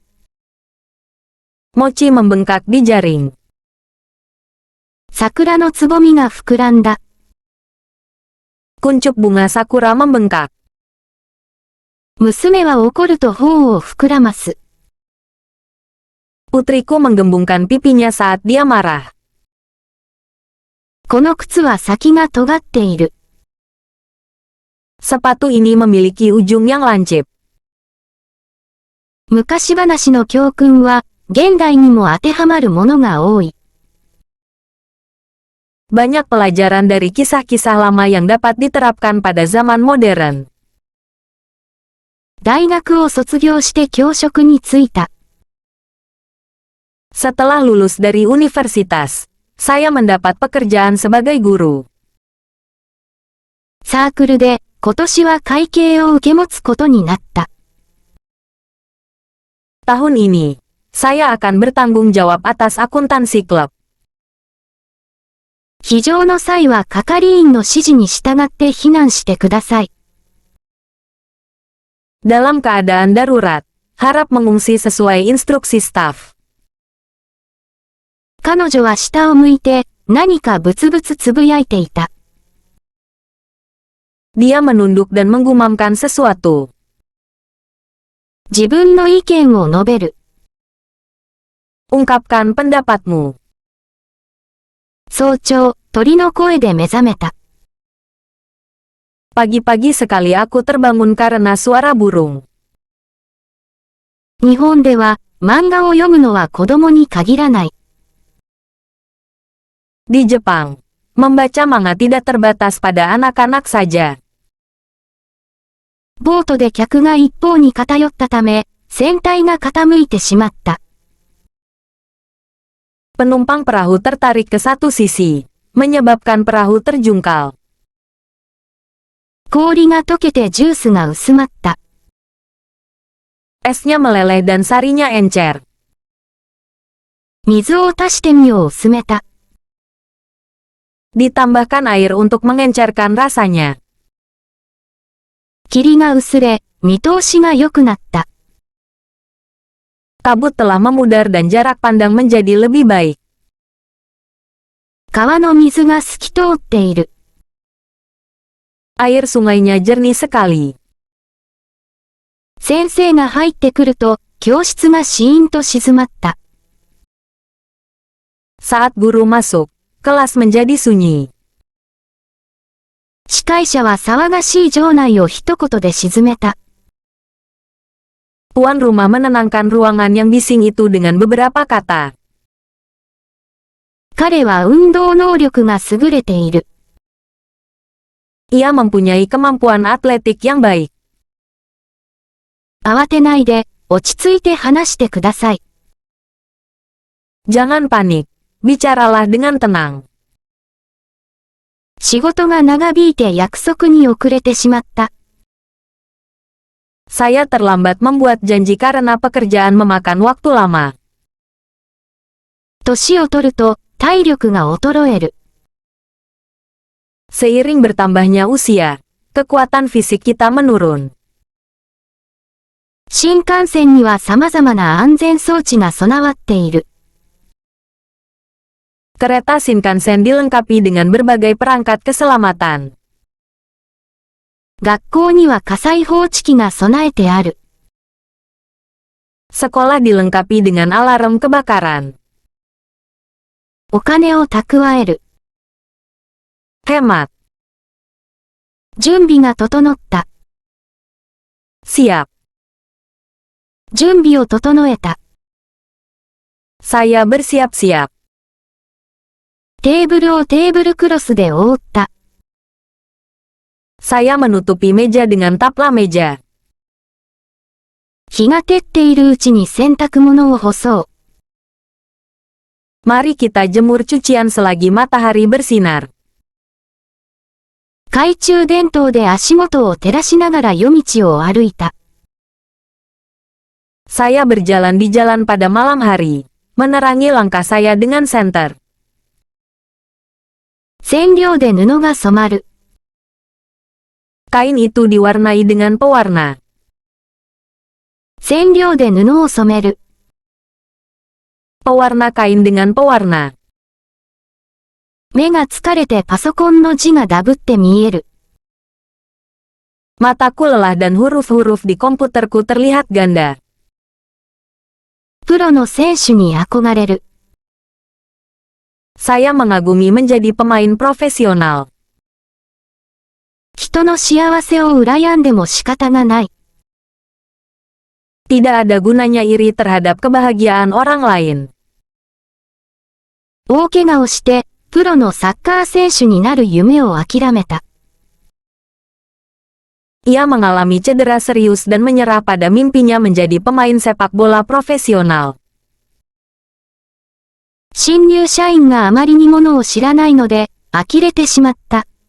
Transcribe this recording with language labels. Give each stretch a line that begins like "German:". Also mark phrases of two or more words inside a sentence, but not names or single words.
Indonesian: Mochi membengkak di jaring.
Japanese: 桜のつぼみが膨らんだ。
Indonesian: Kuncup bunga sakura membengkak.
Japanese: 娘は怒ると頬を膨らます。
Indonesian: Putriku menggembungkan pipinya saat dia marah.
Japanese: この靴は先が尖っている。
Indonesian: Sepatu ini memiliki ujung yang lancip.
Japanese: 昔話の教訓は、現代にも当てはまるものが多い。
Indonesian: Banyak pelajaran dari kisah-kisah lama yang dapat diterapkan pada zaman modern.
Japanese: 大学を卒業して教職に就いた。
Indonesian: Setelah lulus dari universitas, saya mendapat pekerjaan sebagai guru.
Japanese: サークルで、今年は会計を受け持つことになった。
Indonesian: Tahun ini, saya akan bertanggung jawab atas akuntansi klub.
Japanese: 非常の際は係員の指示に従って避難してください。
Indonesian: Dalam keadaan darurat, harap mengungsi sesuai instruksi staf.
Japanese: 彼女は下を向いて、何かブツブツつぶやいていた。
Indonesian: Dia menunduk dan menggumamkan sesuatu.
Japanese: 自分の意見を述べる。
Indonesian: Ungkapkan pendapatmu.
Japanese: 早朝、鳥の声で目覚めた。
Indonesian: Pagi-pagi sekali aku terbangun karena suara burung.
Japanese: 日本では、漫画を読むのは子供に限らない。
Indonesian: Di Jepang, membaca manga tidak terbatas pada anak-anak saja.
Japanese: ボートで客が一方に偏ったため、船体が傾いてしまった。
Indonesian: Penumpang perahu tertarik ke satu sisi, menyebabkan perahu terjungkal.
Japanese: 氷が溶けてジュースが薄まった。
Indonesian: Esnya meleleh dan sarinya encer.
Japanese: 水を足してみよう薄めた。
Indonesian: Ditambahkan air untuk mengencerkan rasanya.
Japanese: 霧が薄れ、見通しが良くなった。
Indonesian: Kabut telah memudar dan jarak pandang menjadi lebih baik.
Japanese: 川の水が透き通っている。
Indonesian: Air sungainya jernih sekali.
Japanese: 先生が入ってくると、教室がシーンと静まった。
Indonesian: Saat guru masuk, kelas menjadi sunyi.
Japanese: 司会者は騒がしい場内を一言で沈めた。
Indonesian: Tuan rumah menenangkan ruangan yang bising itu dengan beberapa kata.
Japanese: 彼は運動能力が優れている。
Indonesian: Ia mempunyai kemampuan atletik yang baik.
Japanese: 慌てないで、落ち着いて話してください。
Indonesian: Jangan panik. Bicaralah dengan tenang.
Japanese: 仕事が長引いて約束に遅れてしまった。
Indonesian: Saya terlambat membuat janji karena pekerjaan memakan waktu lama.
Japanese: 年を取ると、体力が衰える。
Indonesian: Seiring bertambahnya usia, kekuatan fisik kita menurun.
Japanese: 新幹線には様々な安全装置が備わっている。
Indonesian: Kereta Shinkansen dilengkapi dengan berbagai perangkat keselamatan.
Japanese: 学校には火災報知器が備えてある。
Indonesian: Sekolah dilengkapi dengan alarm kebakaran.
Japanese: お金を蓄える。
Indonesian: Hemat.
Japanese: 準備が整った。
Indonesian: Siap.
Japanese: 準備を整えた。
Indonesian: Saya bersiap-siap.
Japanese: テーブルをテーブルクロスで覆った。
Indonesian: Saya menutupi meja dengan tapla meja.
Japanese: 日が照っているうちに洗濯物を干そう。
Indonesian: Mari kita jemur cucian selagi matahari bersinar.
Japanese: 懐中電灯で足元を照らしながら夜道を歩いた。
Indonesian: Saya berjalan di jalan pada malam hari, menerangi langkah saya dengan senter.
Japanese: 染料で布が染まる。
Indonesian: Kain itu diwarnai dengan pewarna.
Japanese: 染料で布を染める。
Indonesian: Pewarna kain dengan pewarna.
Japanese: 目が疲れてパソコンの字がダブって見える。
Indonesian: Mataku lelah dan huruf-huruf di komputerku terlihat ganda.
Japanese: プロの選手に憧れる。
Indonesian: Saya mengagumi menjadi pemain profesional.
Japanese: 人の幸せを羨んでも仕方がない。
Indonesian: Tidak ada gunanya iri terhadap kebahagiaan orang lain.
Japanese: 大怪我をして、プロのサッカー選手になる夢を諦めた。
Indonesian: Ia mengalami cedera serius dan menyerah pada mimpinya menjadi pemain sepak bola profesional.
Japanese: 新入社員があまりにものを知らないので、呆れてしまった。